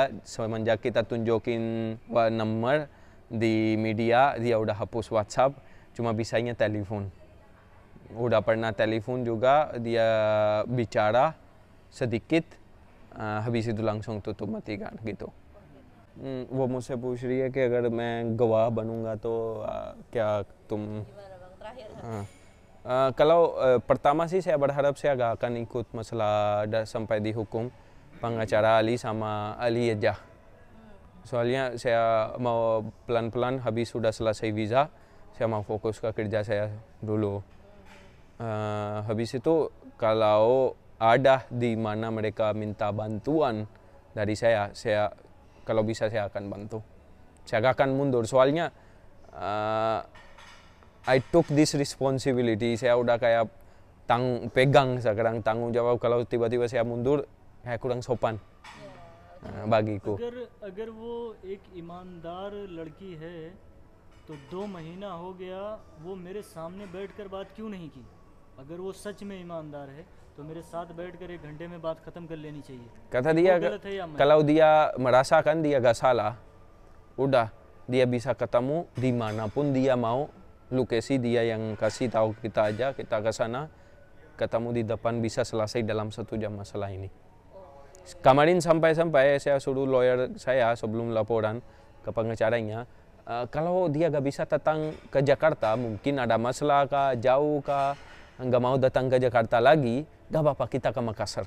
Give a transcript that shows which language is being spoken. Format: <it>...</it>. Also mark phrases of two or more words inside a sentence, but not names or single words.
<id>Semenjak kita tunjukin nomor di media, dia udah hapus WhatsApp, cuma bisanya telepon. Udah pernah telepon juga, dia bicara sedikit, habis itu langsung tutup matikan gitu.</id> <hi>वो मुझसे पूछ रही है कि अगर मैं गवाह बनूंगा तो क्या तुम</hi> <id>kalau pertama sih saya berharap saya gak akan ikut masalah sampai dihukum pengacara Ali sama Ali aja. Soalnya saya mau pelan-pelan habis sudah selesai visa, saya mau fokus ke kerja saya dulu. Habis itu kalau ada di mana mereka minta bantuan dari saya kalau bisa saya akan bantu.</id> <en>Saya gak akan mundur soalnya I took this responsibility.</en> <id>Saya udah kayak pegang sekarang tanggung jawab. Kalau tiba-tiba saya mundur, kayak kurang sopan bagiku.</id> <hi>अगर वो एक ईमानदार लड़की है तो 2 महीना हो गया वो मेरे सामने बैठकर बात क्यों नहीं की? अगर वो सच में ईमानदार है तो मेरे साथ बैठकर 1 घंटे में बात खत्म कर लेनी चाहिए.</hi> <id>Kata dia kalau dia merasakan dia gak salah, udah dia bisa ketemu dimanapun dia mau. Lokasi dia yang kasih tahu kita aja, kita ke sana ketemu di depan, bisa selesai dalam 1 jam masalah ini. Kemarin sampai-sampai saya suruh lawyer saya sebelum laporan ke pengacaranya, kalau dia gak bisa datang ke Jakarta, mungkin ada masalah kah, jauh kah, nggak mau datang ke Jakarta lagi, gak apa-apa kita ke Makassar.</id>